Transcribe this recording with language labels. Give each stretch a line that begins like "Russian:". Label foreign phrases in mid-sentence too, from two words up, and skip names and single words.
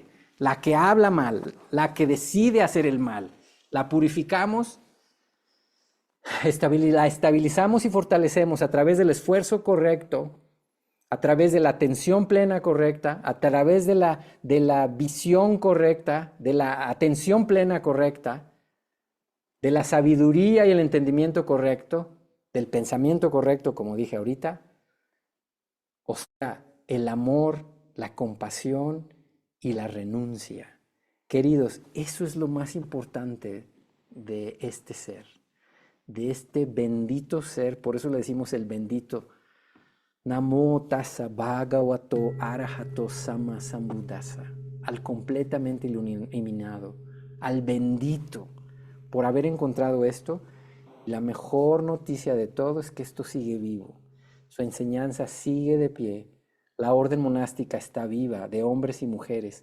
Spanish: La que habla mal, la que decide hacer el mal, la purificamos, la estabilizamos y fortalecemos a través del esfuerzo correcto, a través de la atención plena correcta, a través de la visión correcta, de la atención plena correcta, de la sabiduría y el entendimiento correcto, del pensamiento correcto, como dije ahorita. O sea, el amor, la compasión y la renuncia. Queridos, eso es lo más importante de este ser, de este bendito ser, por eso le decimos el bendito.
Pali: Namo tassa bhagavato arahato sama sambuddhassa,
Spanish: al completamente iluminado, al bendito. Por haber encontrado esto, la mejor noticia de todo es que esto sigue vivo. Su enseñanza sigue de pie. La orden monástica está viva, de hombres y mujeres.